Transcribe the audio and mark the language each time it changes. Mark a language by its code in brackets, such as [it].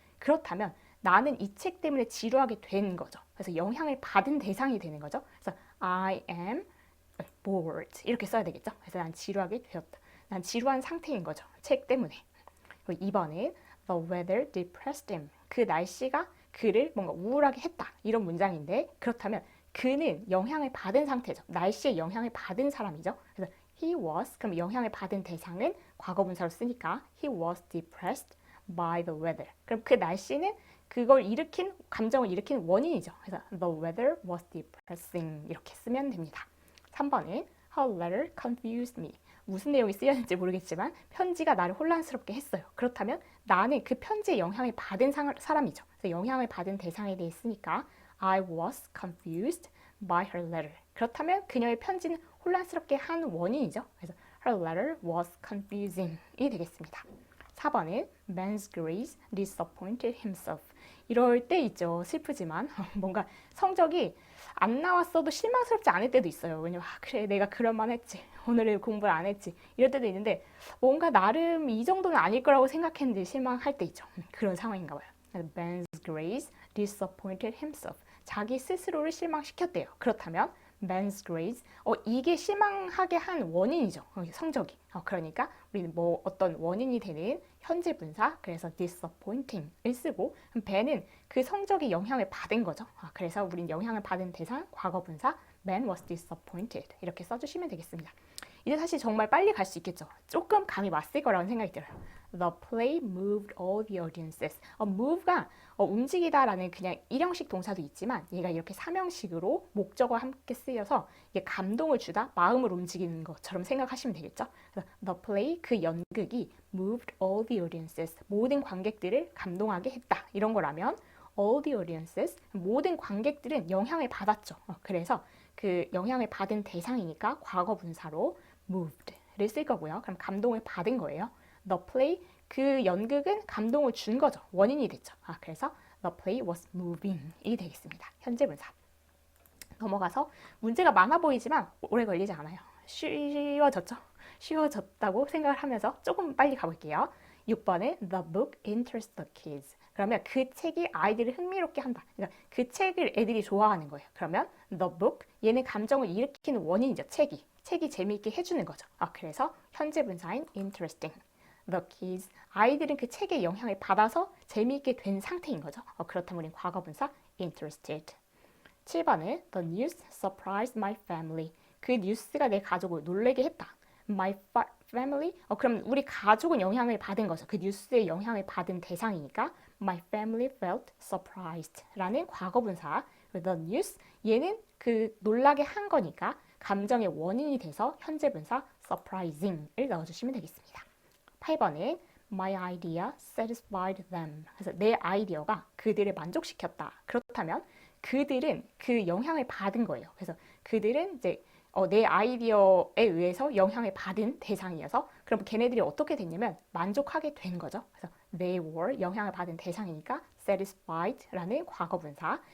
[ko] 그렇다면 나는 이 책 때문에 지루하게 된 거죠. 그래서 영향을 받은 대상이 되는 거죠. 그래서 [en] I am bored [ko] 이렇게 써야 되겠죠. 그래서 난 지루하게 되었다. 난 지루한 상태인 거죠. 책 때문에. [en] 그리고 2번은 The weather depressed him. [ko] 그 날씨가 그를 뭔가 우울하게 했다. 이런 문장인데 그렇다면 그는 영향을 받은 상태죠. 날씨에 영향을 받은 사람이죠. [en] 그래서 he was, [ko] 그럼 영향을 받은 대상은 과거분사로 쓰니까 [en] he was depressed by the weather. [ko] 그럼 그 날씨는 그걸 일으킨, 감정을 일으킨 원인이죠. 그래서 [en] the weather was depressing [ko] 이렇게 쓰면 됩니다. [en] 3번은 her letter confused me. [ko] 무슨 내용이 쓰였는지 모르겠지만 편지가 나를 혼란스럽게 했어요. 그렇다면 나는 그 편지에 영향을 받은 사람이죠. 그래서 영향을 받은 대상에 대해 쓰니까 [en] I was confused by her letter. [ko] 그렇다면 그녀의 편지는 혼란스럽게 한 원인이죠. [en] 그래서 her letter was confusing이 되겠습니다. 4번은 Ben's Grace disappointed himself. [ko] 이럴 때 있죠. 슬프지만 뭔가 성적이 안 나왔어도 실망스럽지 않을 때도 있어요. 왜냐면 그래 내가 그럴만 했지. 오늘은 공부를 안 했지. 이럴 때도 있는데 뭔가 나름 이 정도는 아닐 거라고 생각했는데 실망할 때 있죠. 그런 상황인가 봐요. [en] Ben's grades disappointed himself. [ko] 자기 스스로를 실망시켰대요. 그렇다면 Ben's grades 이게 실망하게 한 원인이죠. 성적이. 그러니까 우리는 뭐 어떤 원인이 되는 현재 분사 그래서 disappointing을 쓰고 Ben은 그 성적이 영향을 받은 거죠. 그래서 우린 영향을 받은 대상 과거 분사 [en] Ben was disappointed [ko] 이렇게 써주시면 되겠습니다. 이제 사실 정말 빨리 갈 수 있겠죠. 조금 감이 왔을 거라는 생각이 들어요. [en] The play moved all the audiences. [ko] move가 움직이다라는 그냥 일형식 동사도 있지만 얘가 이렇게 삼형식으로 목적어와 함께 쓰여서 이게 감동을 주다, 마음을 움직이는 것처럼 생각하시면 되겠죠. 그래서 the play, 그 연극이 [en] moved all the audiences, [ko] 모든 관객들을 감동하게 했다. 이런 거라면 all the audiences, 모든 관객들은 영향을 받았죠. 그래서 그 영향을 받은 대상이니까 과거 분사로 moved를 쓸 거고요. 그럼 감동을 받은 거예요. The play, 그 연극은 감동을 준 거죠. 원인이 됐죠. 그래서 [en] the play was moving [ko] 이 되겠습니다. 현재 분사. 넘어가서 문제가 많아 보이지만 오래 걸리지 않아요. 쉬워졌죠? 쉬워졌다고 생각을 하면서 조금 빨리 가볼게요. [en] 6번에 The book interests the kids. [ko] 그러면 그 책이 아이들을 흥미롭게 한다. 그러니까 그 책을 애들이 좋아하는 거예요. 그러면 the book, 얘는 감정을 일으키는 원인이죠. 책이 재미있게 해주는 거죠. 그래서 현재 분사인 interesting. The kids, 아이들은 그 책의 영향을 받아서 재미있게 된 상태인 거죠. 그렇다면 우린 과거 분사 interested. [en] 7번은 The news surprised my family. [ko] 그 뉴스가 내 가족을 놀라게 했다. [en] My family? [ko] 그럼 우리 가족은 영향을 받은 거죠. 그 뉴스에 영향을 받은 대상이니까 [en] My family felt surprised [ko] 라는 과거분사. The news, 얘는 그 놀라게 한 거니까 감정의 원인이 돼서 현재분사 surprising을 넣어주시면 되겠습니다. [en] 8번은 My idea satisfied them. [ko] 그래서 내 아이디어가 그들을 만족시켰다. 그렇다면 그들은 그 영향을 받은 거예요. 그래서 그들은 이제 내 아이디어에 의해서 영향을 받은 대상이어서 그럼 걔네들이 어떻게 됐냐면 만족하게 된 거죠. 그래서 [en] they were [ko] 영향을 받은 대상이니까 satisfied라는 과거분사.